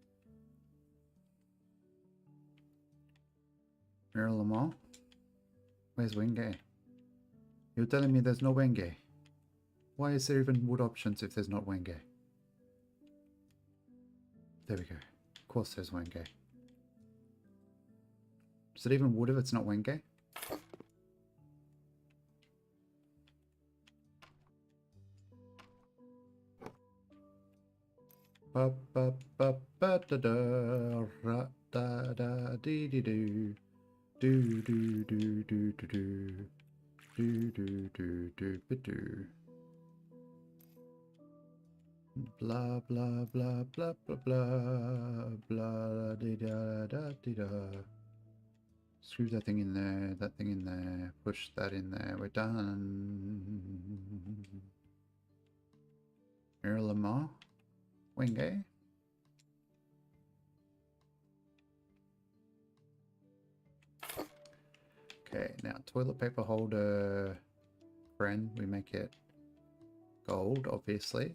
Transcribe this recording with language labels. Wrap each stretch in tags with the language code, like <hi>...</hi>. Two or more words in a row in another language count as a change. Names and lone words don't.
<en>Mirror Lamar? Where's Wenge? You're telling me there's no Wenge? Why is there even wood options if there's not Wenge? There we go. Of course there's Wenge. Is it even wood if it's not Wenge? Ba ba ba ba da da ra da da dee dee doo do do do do do do do do do do do blah blah blah blah blah blah blah dee da da dee da. Screw that thing in there, that thing in there, push that in there, we're done. Mirror Lamar? Wenge? Okay, now toilet paper holder friend, we make it gold, obviously.</en>